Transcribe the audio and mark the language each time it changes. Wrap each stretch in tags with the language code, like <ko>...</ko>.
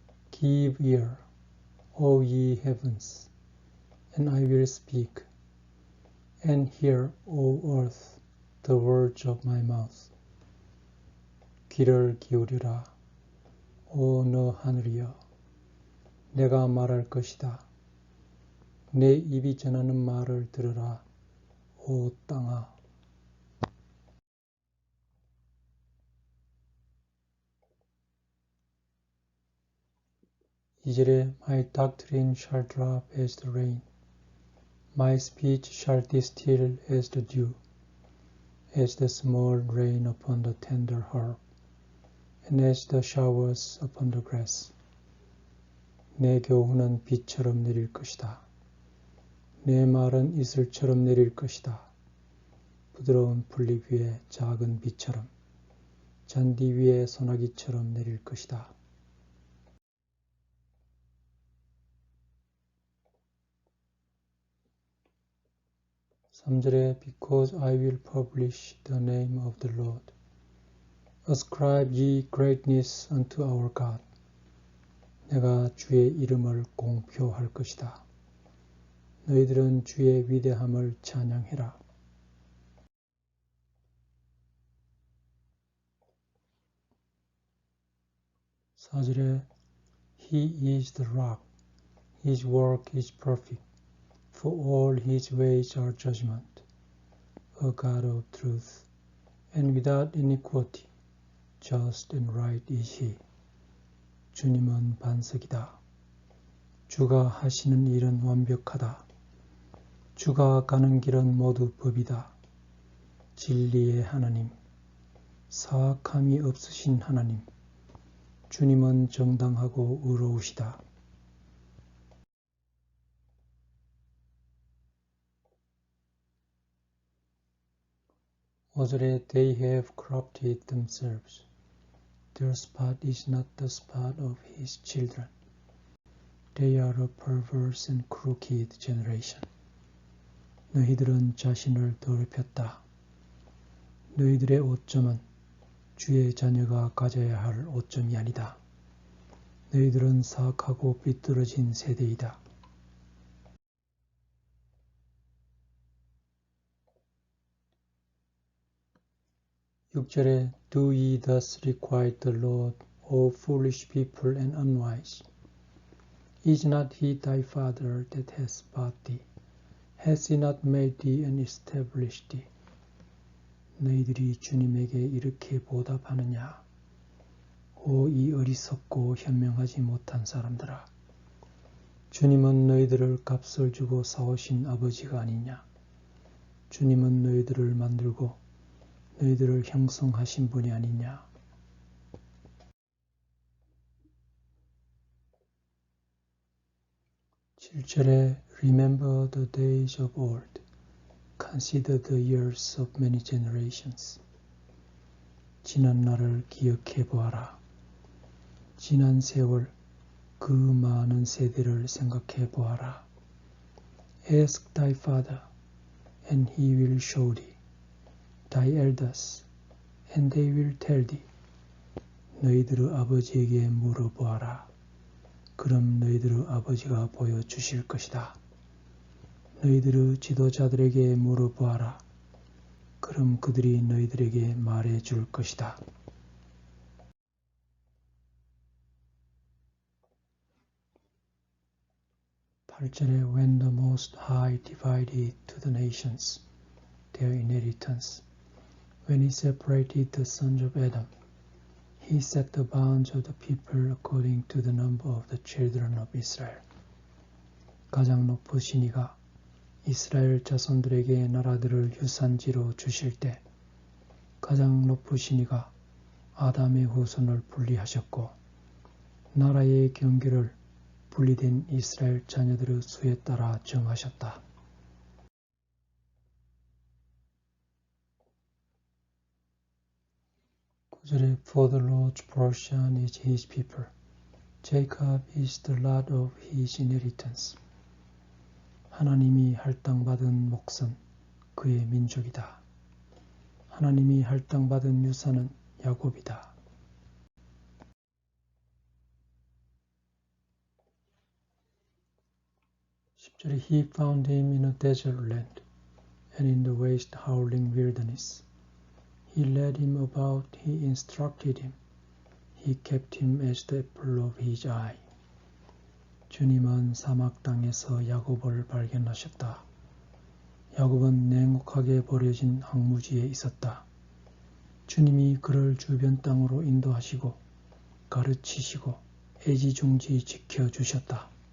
<en>Give ear, O ye heavens, and I will speak, and hear, O earth, the words of my mouth.</en> <ko>귀를 기울이라, 오 너 하늘이여, 내가 말할 것이다. 내 입이 전하는 말을 들으라, 오 땅아. 이절에</ko> <en>My doctrine shall drop as the rain, my speech shall distill as the dew, as the small rain upon the tender herb, and as the showers upon the grass.</en> <ko>내 교훈은 비처럼 내릴 것이다. 내 말은 이슬처럼 내릴 것이다. 부드러운 풀잎 위에 작은 비처럼, 잔디 위에 소나기처럼 내릴 것이다. 3절에</ko> <en>Because I will publish the name of the Lord. Ascribe ye greatness unto our God.</en> <ko>내가 주의 이름을 공표할 것이다. 너희들은 주의 위대함을 찬양해라. 4절에</ko> <en>He is the rock, His work is perfect, for all His ways are judgment, a God of truth, and without iniquity, just and right is He.</en> <ko>주님은 반석이다. 주가 하시는 일은 완벽하다. 주가 가는 길은 모두 법이다. 진리의 하나님, 사악함이 없으신 하나님, 주님은 정당하고 의로우시다. 5절에</ko> <en>They have corrupted themselves. Their spot is not the spot of His children. They are a perverse and crooked generation.</en> <ko>너희들은 자신을 더럽혔다. 너희들의 오점은 주의 자녀가 가져야 할 오점이 아니다. 너희들은 사악하고 삐뚤어진 세대이다. 6절에</ko> <en>Do ye thus requite the Lord, O foolish people and unwise? Is not He thy Father that has bought thee? Has He not made thee and established thee?</en> <ko>너희들이 주님에게 이렇게 보답하느냐? 오 이 어리석고 현명하지 못한 사람들아, 주님은 너희들을 값을 주고 사오신 아버지가 아니냐? 주님은 너희들을 만들고 너희들을 형성하신 분이 아니냐? 7절에</ko> <en>Remember the days of old. Consider the years of many generations.</en> <ko>지난 날을 기억해 보아라. 지난 세월 그 많은 세대를 생각해 보아라.</ko> <en>Ask thy father, and he will show thee. Thy elders, and they will tell thee.</en> <ko>너희들의 아버지에게 물어보아라. 그럼 너희들의 아버지가 보여주실 것이다. 너희들의 지도자들에게 물어보아라. 그럼 그들이 너희들에게 말해줄 것이다. 8절에</ko> <en>When the Most High divided to the nations their inheritance, when He separated the sons of Adam, He set the bounds of the people according to the number of the children of Israel.</en> <ko>가장 높으신 이가 이스라엘 자손들에게 나라들을 유산지로 주실 때 가장 높으신 이가 아담의 후손을 분리하셨고 나라의 경계를 분리된 이스라엘 자녀들의 수에 따라 정하셨다. 9절에</ko> <en>For the Lord's portion is His people. Jacob is the lot of His inheritance.</en> <ko>하나님이 할당받은 몫은 그의 민족이다. 하나님이 할당받은 유산은 야곱이다. 10절에</ko> <en>He found him in a desert land and in the waste howling wilderness. He led him about, he instructed him. He kept him as the apple of his eye.</en> <ko>주님은 사막 땅에서 야곱을 발견하셨다. 야곱은 냉혹하게 버려진 황무지에 있었다. 주님이 그를 주변 땅으로 인도하시고 가르치시고 애지중지 지켜주셨다.</ko>